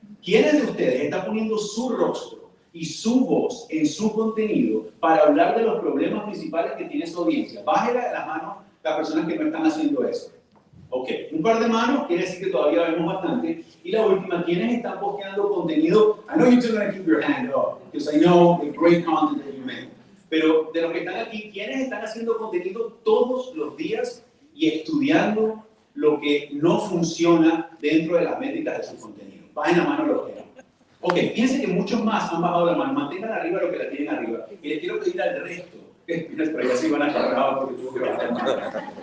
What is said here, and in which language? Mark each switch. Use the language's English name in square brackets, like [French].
[Spanish] ¿Quiénes de ustedes están poniendo su rostro y su voz en su contenido para hablar de los problemas principales que tiene su audiencia? Bájenle las manos las personas que no están haciendo eso. Ok, un par de manos quiere decir que todavía vemos bastante. Y la última, ¿quiénes están posteando contenido? [English] I know you're still going to keep your hand up, because I know the great content that you make. [Spanish] Pero de los que están aquí, ¿quiénes están haciendo contenido todos los días y estudiando lo que no funciona dentro de las métricas de su contenido? Bajen la mano los que no. Ok, fíjense que muchos más han bajado la mano. Mantengan arriba lo que la tienen arriba. Y les quiero pedir al resto, pero ya se van a agarrar porque tuvo que bajar la mano.